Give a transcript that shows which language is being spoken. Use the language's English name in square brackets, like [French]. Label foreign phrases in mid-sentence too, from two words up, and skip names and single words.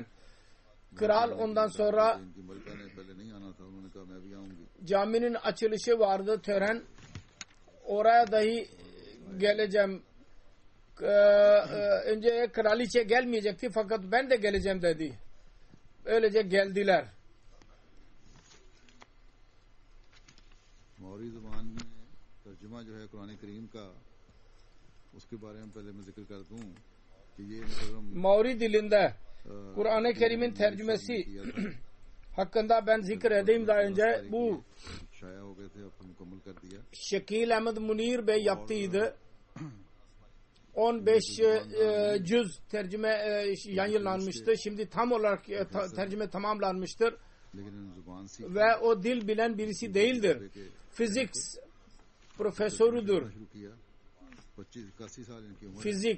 [Turkish] Kral ondan sonra caminin açılışı vardı, tören. Oraya dahi geleceğim. Önce kraliçe gelmeyecekti fakat ben de geleceğim dedi. Öylece geldiler. [Urdu] ماؤری زبان میں ترجمہ جو ہے قرآن کریم کا اس کے بارے میں پہلے میں ذکر کر دوں کہ یہ [Turkish] Maori dilinde Kur'an-ı Kerim'in tercümesi hakkında ben zikredeyim daha önce. Bu [Urdu] شائع ہو گئے تھے اب مکمل کر دیا. [Turkish] Şekil Ahmed Munir Bey yaptıydı. 15 cüz tercüme yayınlanmıştı. Şimdi tam olarak tercüme tamamlanmıştır. Ve o dil bilen birisi değildir. Fizik profesörüdür. Fizik.